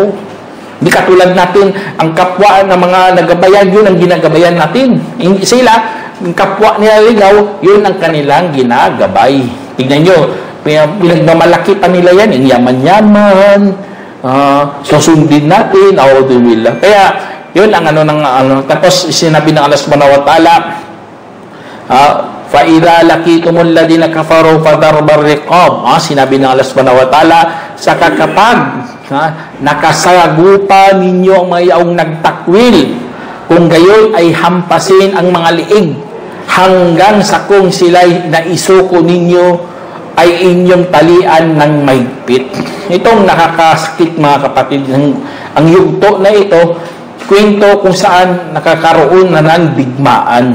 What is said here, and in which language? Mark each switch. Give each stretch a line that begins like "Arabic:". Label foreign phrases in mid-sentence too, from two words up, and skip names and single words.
Filipino: Di katulad natin, ang kapwa ng mga nagabayan, yun ang ginagabayan natin. Sila, ang kapwa nila ligaw, yun ang kanilang ginagabay. Tignan nyo, pinagmamalaki pa nila yan, yung yaman-yaman, susundin natin, audubillah. Kaya, yun ang tapos sinabi ng Allah
Arabic: سبحانه وتعالى, فَإِذَا لَقِيتُمُ الَّذِينَ كَفَرُوا فَضَرْبَ الرِّقَابِ.
Filipino: Sinabi ng Allah
Arabic: سبحانه وتعالى,
Filipino: saka kapag nakasagupa ninyo ang mayroong nagtakwil, kung gayon ay hampasin ang mga liig, hanggang sa kung sila'y naisuko ninyo, ay inyong talian ng mahigpit. Itong nakakasakit mga kapatid, ang yugto na ito, kwento kung saan nakakaroon na ng digmaan.